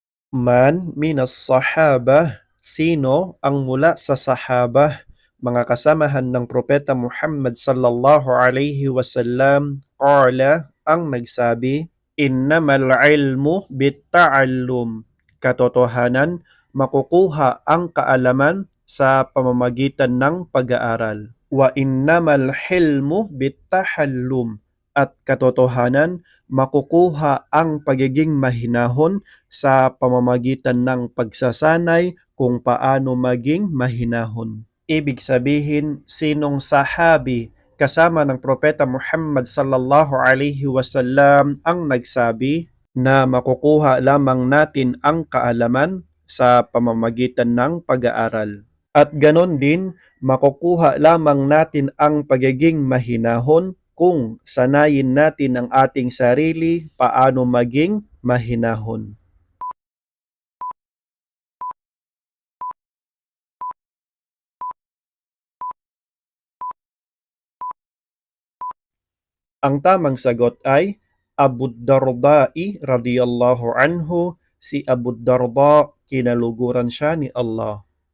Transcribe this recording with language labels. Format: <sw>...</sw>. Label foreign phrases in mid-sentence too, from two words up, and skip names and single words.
<ar>من من الصحابة,</ar> <tl>sino ang mula sa sahabah, mga kasamahan ng Propeta Muhammad</tl> <ar>صلى الله عليه وسلم قال,</ar> <tl>ang nagsabi,</tl> <ar>إنما العلم بالتعلم,</ar> <tl>katotohanan, makukuha ang kaalaman sa pamamagitan ng pag-aaral.</tl> <ar>وإنما الحلم بالتحلم,</ar> <tl>at katotohanan, makukuha ang pagiging mahinahon sa pamamagitan ng pagsasanay kung paano maging mahinahon. Ibig sabihin, sinong sahabi kasama ng Propeta Muhammad</tl> <ar>صلى الله عليه وسلم</ar> <tl>ang nagsabi na makukuha lamang natin ang kaalaman sa pamamagitan ng pag-aaral. At ganon din, makukuha lamang natin ang pagiging mahinahon kung sanayin natin ang ating sarili paano maging mahinahon. Ang tamang sagot ay Abu Darda'i</tl> <ar>رضي الله عنه,</ar> <tl>si Abu Darda, kinaluguran siya ni Allah.</tl>